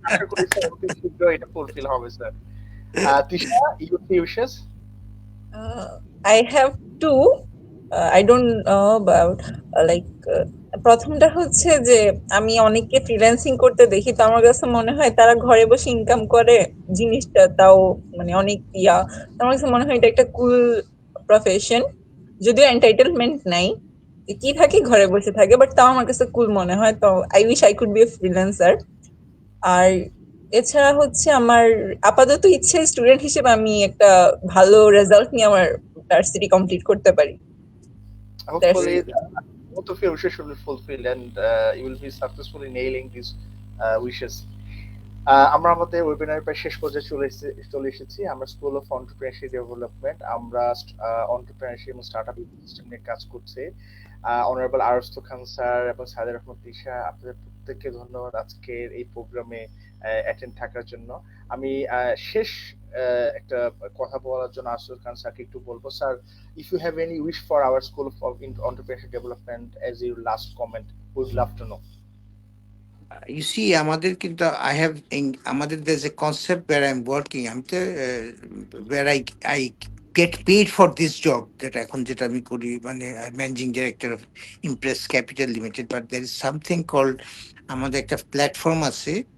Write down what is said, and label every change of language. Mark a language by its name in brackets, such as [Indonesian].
[Bangla] আশা করি স্যার অতি শীঘ্র এটা ফুলফিল হবে sir. [English] Tisha, your three wishes? I have two. I don't know about [Bangla] প্রথমটা হচ্ছে যে আমি অনেককে ফ্রিল্যান্সিং করতে দেখি, তো আমার কাছে মনে হয় তারা ঘরে বসে ইনকাম করে জিনিসটা, তাও মানে অনেক তো আমার কাছে মনে হয় এটা একটা কুল প্রফেশন, যদিও এন্টাইটেলমেন্ট নাই, কি থাকে ঘরে বসে থাকে, বাট তাও আমার কাছে কুল মনে হয়। তো [English] I wish I could be a freelancer. [Bangla] আর এছাড়া হচ্ছে আমার আপাতত ইচ্ছে স্টুডেন্ট হিসেবে আমি একটা ভালো রেজাল্ট নিয়ে আমার ভার্সিটি কমপ্লিট করতে পারি। [English] Hopefully, both of your wishes will be fulfilled and you will be successfully nailing these wishes. [Bangla] আমরা আমাদের ওয়েবিনার প্রায় শেষ পর্যায়ে চলে এসেছি। আমরা স্কুল অফ অন্টারপ্রেনারশিপ ডেভেলপমেন্ট, আমরা অন্টারপ্রেনারশিপ এবং স্টার্টআপ ইকোসিস্টেম নিয়ে কাজ করছি। অনারেবল আরস্ত খান স্যার এবং সাইদুর রহমান তিশা, আপনাদের প্রত্যেককে ধন্যবাদ আজকের এই প্রোগ্রামে অ্যাটেন্ড থাকার জন্য। আমি শেষ একটা কথা বলার জন্য আরস্ত খান স্যারকে একটু বলবো, sir, [English] if you have any wish for our school of entrepreneurship development as your last comment, we would love to know. You see, [Bangla] আমাদের কিন্তু আমাদের [English] there's a concept where I'm working. I'm the where I get paid for this job that [Bangla] এখন যেটা আমি করি, মানে [English] managing director of Impress Capital Limited, but there is something called, [Bangla] আমাদের একটা প্ল্যাটফর্ম আছে।